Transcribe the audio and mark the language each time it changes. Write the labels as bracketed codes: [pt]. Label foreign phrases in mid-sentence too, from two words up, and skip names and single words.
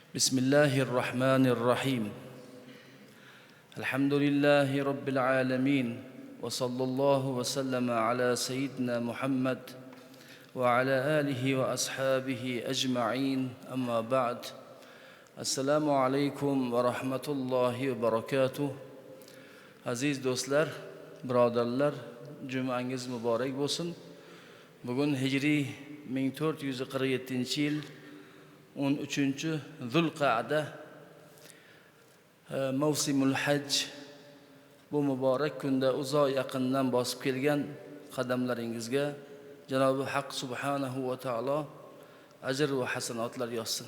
[ar] بسم الله الرحمن الرحيم الحمد لله رب العالمين وصلى الله وسلم على سيدنا محمد وعلى آله وأصحابه أجمعين أما بعد السلام عليكم ورحمة الله وبركاته [uz] Aziz do'stlar, birodarlar, jumangiz muborak bo'lsin. Bugun hijriy 1447-yil 13-Zulqa'da [ar] موسم الحج, [uz] bu muborak kunda uzoq yaqindan bosib kelgan qadamlaringizga Janobi Haq [ar] سبحانه وتعالى [uz] ajr va hasanotlar yozsin.